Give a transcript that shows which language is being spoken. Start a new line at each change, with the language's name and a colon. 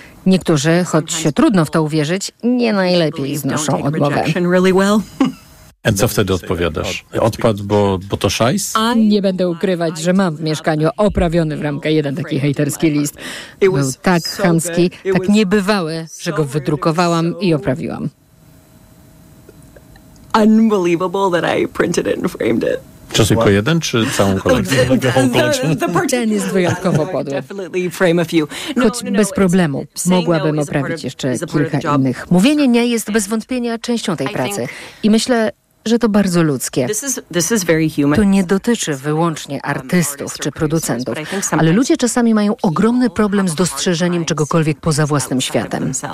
Polish: Niektórzy, choć trudno w to uwierzyć, nie najlepiej znoszą odmowę. A co wtedy odpowiadasz? Odpad, bo to szajs? Nie będę ukrywać, że mam w mieszkaniu oprawiony w ramkę jeden taki hejterski list. Był tak chamski, tak niebywały, że go wydrukowałam i oprawiłam.
English: Unbelievable that I printed it and framed it.
Polish: Czy tylko jeden, czy całą kolekcję? Ten jest wyjątkowo podły. Choć bez problemu, mogłabym oprawić jeszcze kilka innych. Mówienie nie jest bez wątpienia częścią tej pracy. I myślę, że to bardzo ludzkie. To nie dotyczy wyłącznie artystów czy producentów, ale ludzie czasami mają ogromny problem z dostrzeżeniem czegokolwiek poza własnym światem.